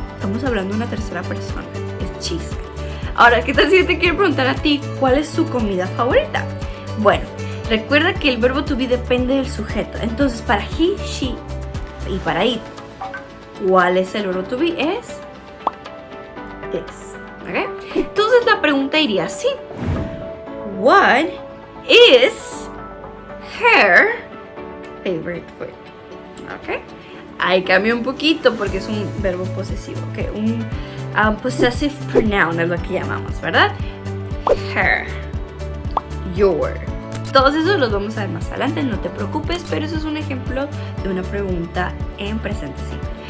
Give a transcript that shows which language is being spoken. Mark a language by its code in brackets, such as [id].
[es] Estamos hablando de una tercera persona, es chisme. Ahora, ¿qué tal si yo te quiero preguntar a ti cuál es su comida favorita? Bueno, recuerda que el verbo to be depende del sujeto. Entonces, para he, she y para it, ¿cuál es el verbo to be? Es ¿ok? Entonces la pregunta iría así. [en] What is her favorite food? [es] ¿Ok? Ahí cambia un poquito porque es un verbo posesivo, ¿ok? Un possessive pronoun es lo que llamamos, ¿verdad? Her, your. Todos esos los vamos a ver más adelante, no te preocupes, pero eso es un ejemplo de una pregunta en presente simple.